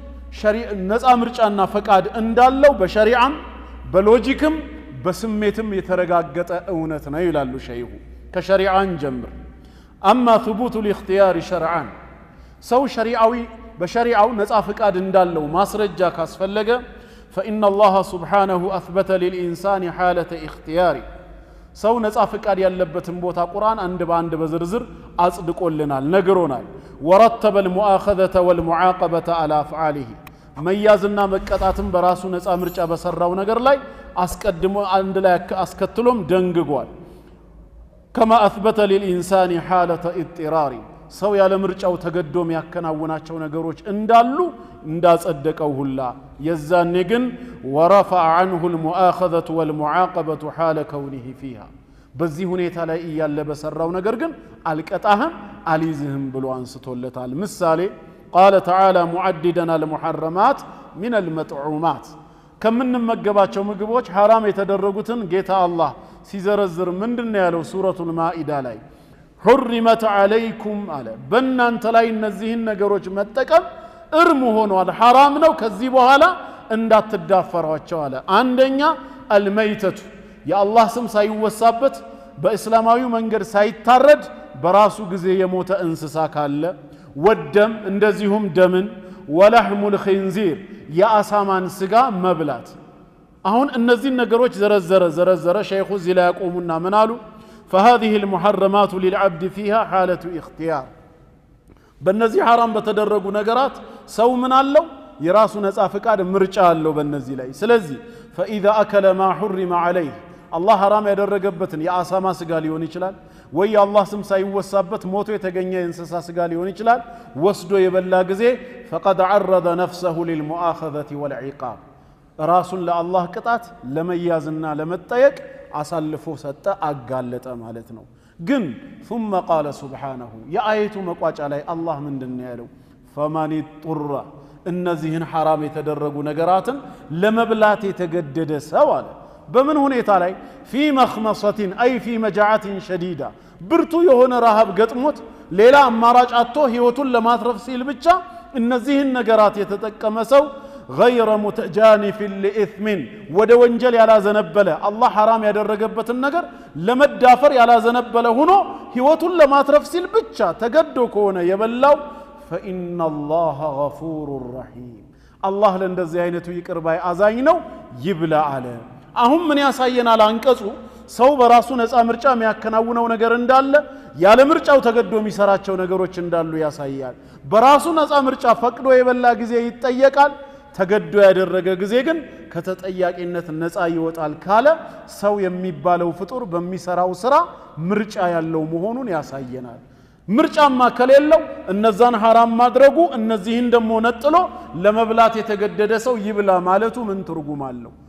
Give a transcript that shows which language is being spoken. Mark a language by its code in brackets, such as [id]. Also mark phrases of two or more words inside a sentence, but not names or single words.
[am] ነፃ ምርጫና ፈቃድ እንዳለው በሸሪዓም በሎጂክም በስሜትም የተረጋገጠ እውነት ነው ይላሉ ሸይኹ። ከሸሪዓን ጀምር አማ [ar] ثبوت الاختيار شرعا [am] ሰው በሸሪዓው ነፃ ፈቃድ እንዳለው ማስረጃ ካስፈለገ [ar] فإن الله سبحانه أثبت للإنسان حالة اختيار [am] ሰው ነፃ ፈቃድ ያለበትን ቦታ ቁርአን አንድ በአንድ በዝርዝር አጽድቆልናል ነግሮናል። [ar] ورتب المؤاخذة والمعاقبة على أفعاله [am] መያዝና መቀጣትን በራሱ ነፃ ምርጫ በሰራው ነገር ላይ አስቀድሞ አንድ ላይ አስከትሎም ደንግጓል። [ar] كما أثبت للإنسان حالة اضطرار [am] ሰው ያለ ምርጫው ተገዶም ያከናውናቸው ነገሮች እንዳሉ እንዳጸደቀው ሁላ የዛኔ ግን [ar] ورفع عنه المؤاخذة والمعاقبة حال كونه فيها [am] በዚህ ሁኔታ ላይ እያለ በሰራው ነገር ግን አልቀጣህም አልይዝህም ብሎ አንስቶለታል። ምሳሌ [ar] قال تعالى معددا المحرمات من المطعومات [am] ከምንመገባቸው ምግቦች حرام የተደረጉትን ጌታ አላህ ሲዘረዝር ምንድነው ያለው? ሱረቱል ማኢዳ ላይ [ar] حرمت عليكم [am] አለ በእናንተ ላይ እነዚህን ነገሮች መጠቀም እርም ሆኗል፣ حرام ነው፣ ከዚህ በኋላ እንዳትዳፈሯቸው አለ። አንደኛ الميتة የአላህ ስም ሳይወሳበት በእስላማዊ መንገድ ሳይታረድ በራሱ ጊዜ የሞተ እንስሳ ካለ፣ ወደም እንደዚሁም ደምን፣ [ar] ولحم الخنزير [am] የአሳማን ስጋ መብላት። አሁን እነዚህን ነገሮች ዘረዘረ ሸይኹ እዚህ ላይ ያቆሙና ምን አሉ? [ar] فهذه المحرمات للعبد فيها حالة اختيار [am] በእነዚህ حرام በተደረጉ ነገራት ሰው ምን አለው? የራሱ ነፃ ፈቃድ ምርጫ አለው በእነዚህ ላይ። ስለዚህ [ar] فإذا أكل ما حرم عليه [am] አላህ حرام ያደረገበትን የአሳማ ስጋ ሊሆን ይችላል፣ ወይ አላህ ስም ሳይወሳበት ሞቶ የተገኘ እንስሳ ስጋ ሊሆን ይችላል። ወስዶ የበላ ጊዜ [ar] فقد عرض نفسه للمؤاخذة والعقاب [am] ራሱን ለአላህ ቅጣት ለመያዝና ለመጠየቅ አሳልፎ ሰጠ አጋለጠ ማለት ነው። ግን [ar] ثم قال سبحانه [am] የአየቱ መቋጫ ላይ አላህ ምንድነው ያለው? [ar] فمن اضطر [am] እነዚህን حرام የተደረጉ ነገራትን ለመብላት የተገደደ ሰው አለ። በምን ሁኔታ ላይ? [ar] في مخمصة أي في مجاعة شديدة [am] ብርቱ የሆነ ረሃብ ገጥሞት ሌላ አማራጭ አጥቶ ህይወቱን ለማትረፍ ሲል ብቻ እነዚህን ነገራት የተጠቀመ ሰው [ar] غير متجانف لإثم [am] ወደ ወንጀል ያላዘነበለ አላህ حرام ያደረገበትን ነገር ለመዳፈር ያላዘነበለ ሆኖ ህይወቱን ለማትረፍ ሲል ብቻ ተገዶ ከሆነ የበላው [ar] فإن الله غفور رحيم [am] አላህ ለእንደዚህ አይነቱ ይቅር ባይ አዛኝ ነው ይብላ አለ። አሁን ምን ያሳየናል አንቀጹ? ሰው በራሱ ነፃ ምርጫ የሚያከናውነው ነገር እንዳለ ያለ ምርጫው ተገዶ የሚሰራቸው ነገሮች እንዳሉ ያሳያል። በራሱ ነፃ ምርጫ ፈቅዶ የበላ ጊዜ ይጠየቃል፣ ተገዶ ያደረገ ጊዜ ግን ከተጠያቂነት ነፃ ይወጣል ካለ ሰው የሚባለው ፍጡር በሚሰራው ስራ ምርጫ ያለው መሆኑን ያሳየናል። ምርጫማ ከሌለው እነዛን حرام ማድረጉ እነዚህን ደሞ ነጥሎ ለመብላት የተገደደ ሰው ይብላ ማለቱ ምን ትርጉም አለው?